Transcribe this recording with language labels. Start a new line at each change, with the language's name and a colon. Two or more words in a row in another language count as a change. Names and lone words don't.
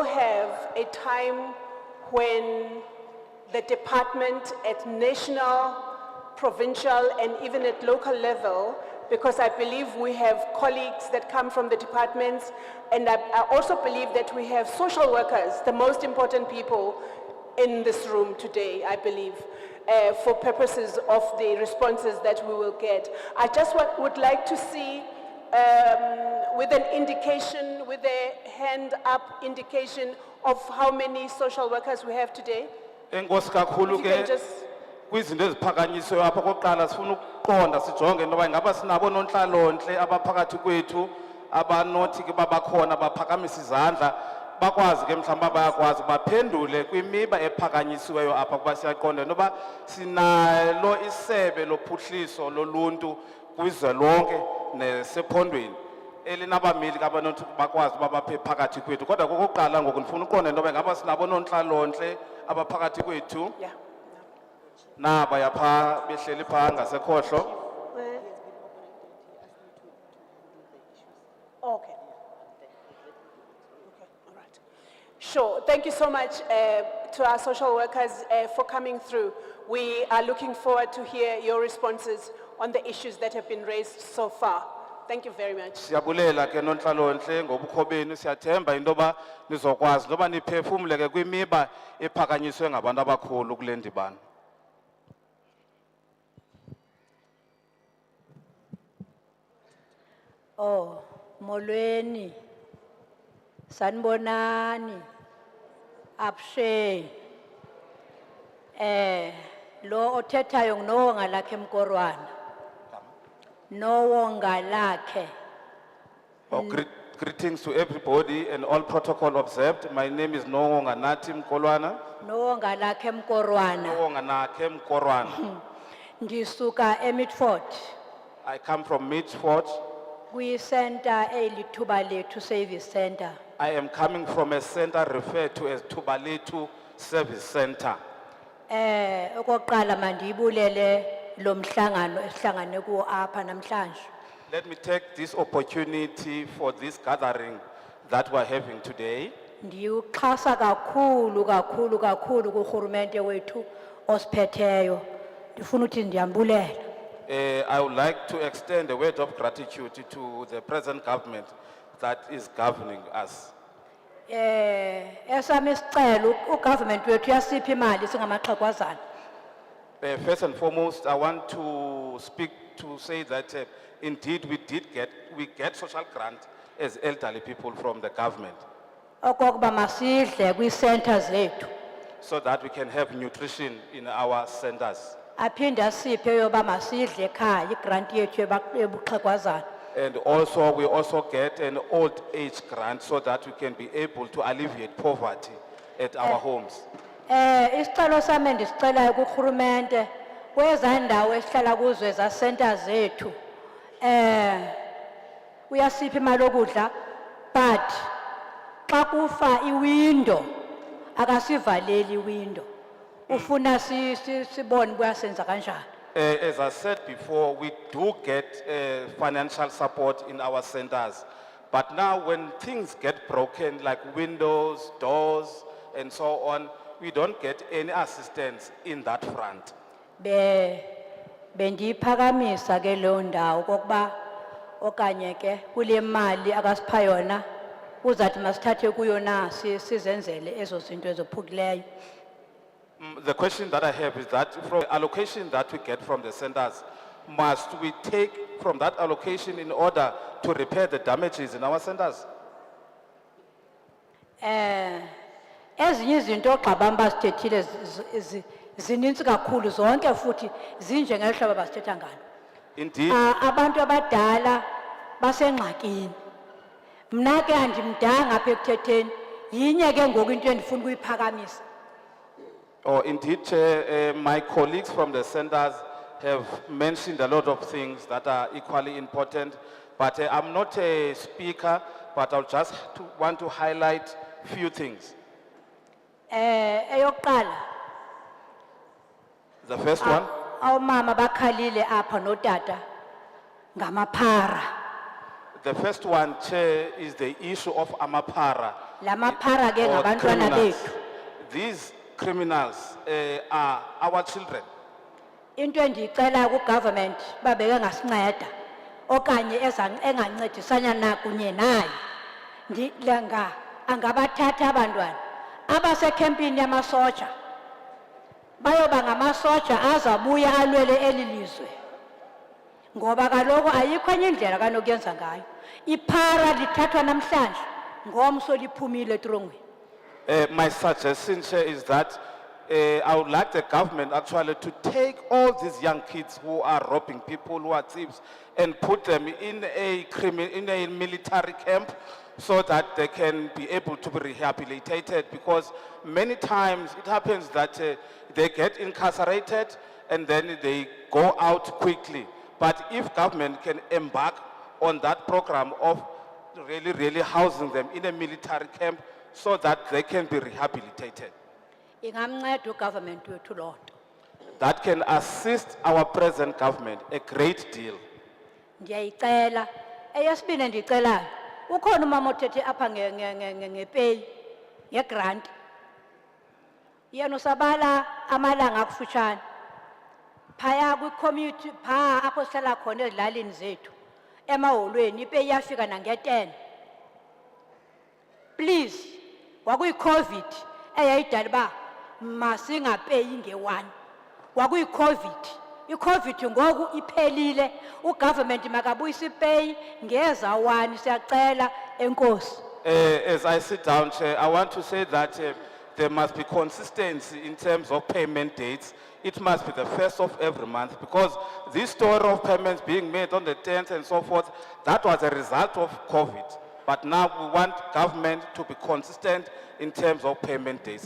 English: have a time when the department at national, provincial, and even at local level, because I believe we have colleagues that come from the departments, and I also believe that we have social workers, the most important people in this room today, I believe, for purposes of the responses that we will get. I just would like to see with an indication, with a hand up indication of how many social workers we have today.
Xhosa: Enkosi kakhulu
English: If you can ke just
Xhosa: kwizinto eziphakanyisiweyo apha kokuqala sifuna ukuqonda sijonge into yoba ingaba sinabo nontlalontle abaphakathi kwethu abanothi ke babakhona baphakamisa izandla bakwazi ke mhlawumbi bayakwazi baphendule kwimiba ephakanyisiweyo apha kuba siyaqonda into yoba sinalo isebe lophuhliso loluntu kwizwe lonke nesephondweni elinabameli abanothi bakwazi uba baphe phakathi kwethu kodwa kokuqala ngoku ndifuna uqonda into yoba ingaba sinabo nontlalontle abaphakathi kwethu.
English: Yeah.
Xhosa: Naba yapha behleli pha ngasekhohlo.
English: Okay. Okay, all right. you so much to our social workers for coming through. We are looking forward to hear your responses on the issues that have been raised so far. Thank you very much.
Xhosa: Siyabulela ke nonhlalonhle ngobukho benu siyathemba into yoba nizokwazi noba niphefumle ke kwimiba ephakanyiswe ngabantu abakhulu kule ndibano. Oh, molweni. Sanibonani. Abshe. Lo othethayo nginowonga lakhe emkorwana. Nowonga lakhe.
English: Oh, greetings to everybody and all protocol observed. My name is Nonga Nati Mkolwana.
Xhosa: Nowonga lakhe emkorwana. Nonga Nake Mkorwana. Ndisuka eMidford.
English: I come from Mitchford.
Xhosa: Kwi-center elithuba lethu
English: service center. I am coming from a center referred to as Tubaletu Service Center.
Xhosa: Okokuqala mandiyibulele lo mhlangano esihlangane kuwo apha namhlanje.
English: Let me take this opportunity for this gathering that we're having today.
Xhosa: Ndiyuxhasa kakhulu kurhulumente wethu osiphetheyo. Ndifuna uthi ndiyambulela.
English: I would like to extend a word of gratitude to the present government that is governing us.
Xhosa: Esami isicelo ugovernment wethu yasipha imali singamaxhegwazana.
English: First and foremost, I want to speak to say that indeed we get social grant as elderly people from the government
Xhosa: Okokuba masidle kwi-centers zethu.
English: so that we can have nutrition in our centers.
Xhosa: Aphinde asiphe yoba masidle ekhaya igrant yethu ebuxhegwazana.
English: And also, we also get an old age grant so that we can be able to alleviate poverty at our homes.
Xhosa: Isicelo sami ndisicelayo kurhulumente kweza ndawo esihlala kuzo eza centers zethu. Uyasipha imali yokudla but xa kufa iwindow akasivaleli iwindow. Ufuna sibone kuyasenza kanjani.
English: As I said before, we do get financial support in our centers. But now when things get broken, like windows, doors, and so on, we don't get any assistance in that front.
Xhosa: Bendiyiphakamisa ke lo ndawo kokuba okanye ke kule mali akasipha yona uzathi masithathe kuyo na sizenzele ezo zinto ezophukileyo.
English: The question that I have is that from the allocation that we get from the centers, must we take from that allocation in order to repair the damages in our centers?
Xhosa: Ezinye izinto ogxabamba sithethile zininzi kakhulu zonke futhi zinje ngeli hlobo basithetha ngalo.
English: Indeed.
Xhosa: Abantu abadala basengxakini. Mna ke andimdanga apha ekuthetheni yinye ke ngoku into endifuna ukuyiphakamisa.
English: Oh, indeed, Chair, my colleagues from the centers have mentioned a lot of things that are equally important, but I'm not a speaker, but I'll just want to highlight few things.
Xhosa: Eyokuqala
English: The first one,
Xhosa: awumama bakhalile apha notata ngamaphara.
English: the first one, Chair, is the issue of Amapara.
Xhosa: Lamaphara ke
English: or
Xhosa: ngabantwana
English: criminals.
Xhosa: bethu.
English: These criminals are our children.
Xhosa: Into endiyicela ku-government babeke ngasinceda okanye engancedisana nakunye naye lenga angabathatha abantwana abasekempini yamasoja bayoba ngamasoja azabuya alwele eli lizwe ngoba kaloku ayikho enye indlela kanokuyenza ngayo. Iphara lithathwa namhlanje ngomso liphumile etrongweni.
English: My suggestion, Chair, is that I would like the government actually to take all these young kids who are robbing people, who are thieves, and put them in a military camp so that they can be able to be rehabilitated, because many times it happens that they get incarcerated and then they go out quickly. But if government can embark on that program of really housing them in a military camp so that they can be rehabilitated,
Xhosa: Ingamnceda ugovernment wethu loo nto.
English: that can assist our present government a great deal.
Xhosa: Ndiyayicela. Eyesibini endiyicelayo ukhona umama othethe apha ngepeyi ngegrant yena usabala amalanga akufutshane phaya kwi-community phaa apho sihlala khona ezilalini zethu emaholweni ipe iyafika nange-10. Please kwakuyi-covid eyayidala uba masingapeyi nge-1 kwakuyi-covid. I-covid ngoku iphelile ugovernment makabuyise ipeyi ngeza 1 siyacela enkosi.
English: As I sit down, Chair, I want to say that there must be consistency in terms of payment dates. It must be the 1st of every month, because this story of payments being made on the 10th and so forth, that was a result of COVID. But now we want government to be consistent in terms of payment dates.